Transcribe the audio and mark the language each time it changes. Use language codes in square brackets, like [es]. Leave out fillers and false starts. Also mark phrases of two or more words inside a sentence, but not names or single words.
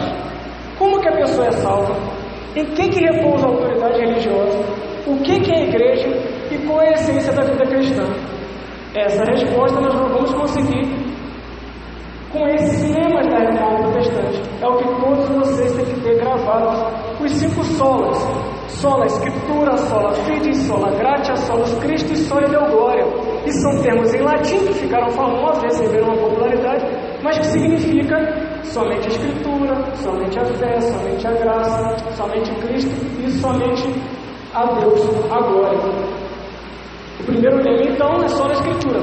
[pt] Como que a pessoa é salva? Em que repousa a autoridade religiosa? O que é a igreja? E qual é a essência da vida cristã? Essa resposta nós não vamos conseguir com esses lemas da reforma protestante. É o que todos vocês têm que ter gravados. Os 5 solas. [la] Sola Escritura, sola fide, sola gratia, solus Christi e sola Deo Gloria. [pt] E são termos em latim que ficaram famosos, receberam uma popularidade, mas que significa somente a Escritura, somente a fé, somente a graça, somente Cristo e somente a Deus, a glória. O primeiro lema, então, é só na Escritura.